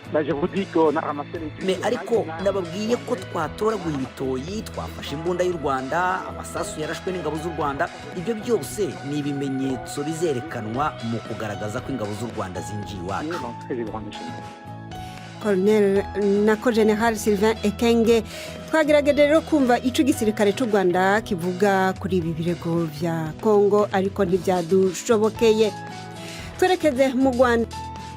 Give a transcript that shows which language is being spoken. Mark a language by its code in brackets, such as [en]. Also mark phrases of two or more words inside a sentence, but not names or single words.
[rw] Ariko nababwiye ko twatoraguye ibitoyi, twafashe imbunda y'u Rwanda, amasasu yarashwe n'ingabo z'u Rwanda. Ibyo byose ni ibimenyetso bizerekanwa mu kugaragaza ko ingabo z'u Rwanda zinjiye iwacu. Colonel nako General Sylvain Ekenge. [rn] Twagerageje rero kumva ico gisirikare cy'u Rwanda kivuga kuri ibi birego vya Congo ariko ntibyadushobokeye. [rw] twerekeze mu Rwanda